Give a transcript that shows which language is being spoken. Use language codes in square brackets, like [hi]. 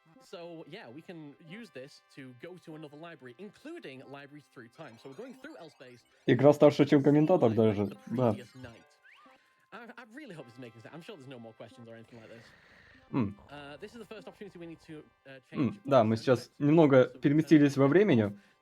[en] So yeah, we can use this to go to another library, including libraries through time. So we're going through L-Space. [ru] Игра старше, чем комментатор даже, да. [en] I really hope this is making sense. I'm sure there's no more questions or anything like this. This is the first opportunity we need to change. [ru] Да, мы сейчас немного переместились во времени.